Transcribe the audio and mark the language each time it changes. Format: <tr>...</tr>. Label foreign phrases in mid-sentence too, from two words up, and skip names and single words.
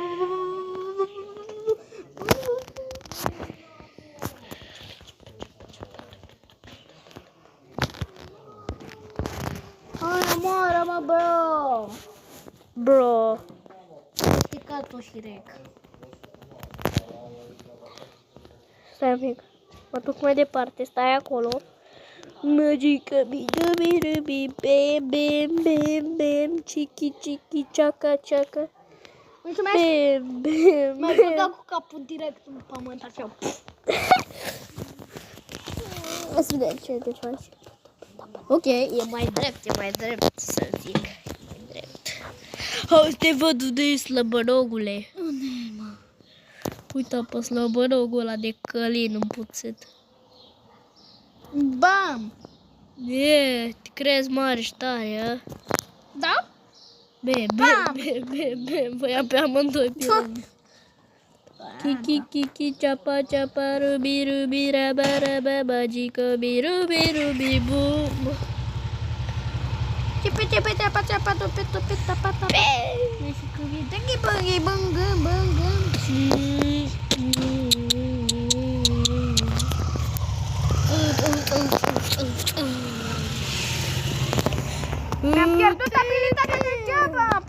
<ro>Hai, omoară-mă, bro! Bro. Picat-o și rec. Stai un pic. Mă duc mai departe. Stai acolo. Magică mi, bem, bem, bem, bem. Chichi, chichi, ceaca, ceaca. Mulțumesc! Bem, bem, M-ai bem. băgat cu capul direct în pământ, așa. O să vedem ce faci. Ok, e mai drept să zic. E drept. Hai să te văd unde e slăbărogule. Unde mă? Uite pe slăbărogul ăla de Călin împuțit. Bam! E, te crezi mare și tare, a? Da? Bem, voi pe amândoi pe rând. Kiki, kiki, ceapa, ceapa, rubi, rubi, raba, raba, magică, rubi, bum. Cipi, ceapa, tupi, tapa. Mi-am pierdut abilitatea de geaba.</ro>